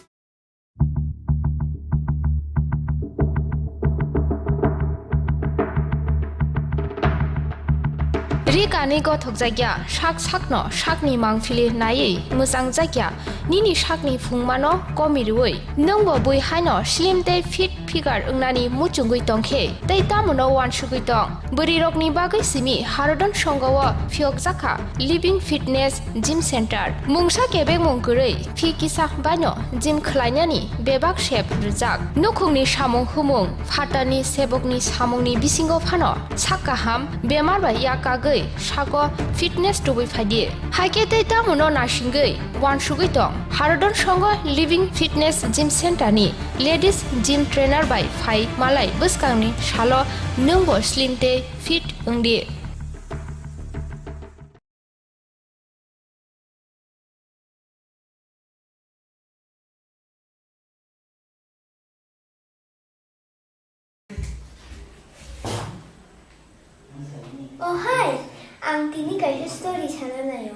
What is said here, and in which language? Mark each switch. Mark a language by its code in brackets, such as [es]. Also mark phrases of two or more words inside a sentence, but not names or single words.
[trp] Rikani gothok jagya sakno sakni mangfili nai musang jagya nini sakni fungmano komirui nongbo bui haino slim te [en] fit figure [trp] ungnani muchungui tongkhe tei tamono wansugui tong buri rokni bagai simi harodon songawa phiok jaka [en] living fitness gym center [trp] mungsa kebek mungkurei phi kisa baino gym khlainani bebak shape rijak nukhungni samung humung phatani sebokni samungni bisingo phano sakaham bemar bai yakagai sago fitness tubui phadi haikete tamono nasingai wansugui tong harodon songo [en] living fitness gym center [trp] ni [en] ladies gym trainer [trp] by phai malai buskangni salo nungbo slim te fit ungdi. Oh hi, ang tini kayo story sana na yo.